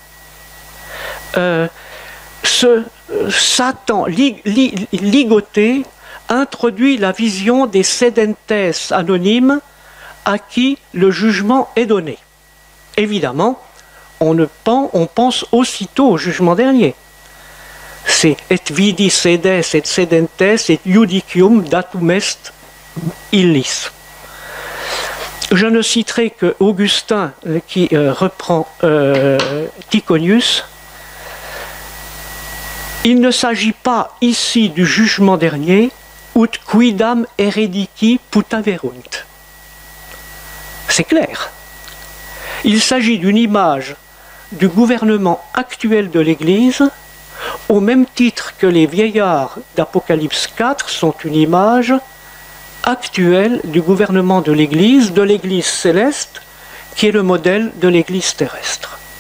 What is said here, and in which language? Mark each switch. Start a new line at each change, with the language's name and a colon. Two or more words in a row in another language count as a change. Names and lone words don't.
French: Ce Satan ligoté introduit la vision des sedentes anonymes à qui le jugement est donné. Évidemment, on pense aussitôt au jugement dernier. C'est
Latin: et vidi sedes et sedentes et judicium datum est illis.
French: Je ne citerai que Augustin qui reprend Tychonius. Il ne s'agit pas ici du jugement dernier,
Latin: ut quidam heredici putaverunt.
French: C'est clair. Il s'agit d'une image du gouvernement actuel de l'Église, au même titre que les vieillards d'Apocalypse 4 sont une image actuelle du gouvernement de l'Église céleste, qui est le modèle de l'Église terrestre.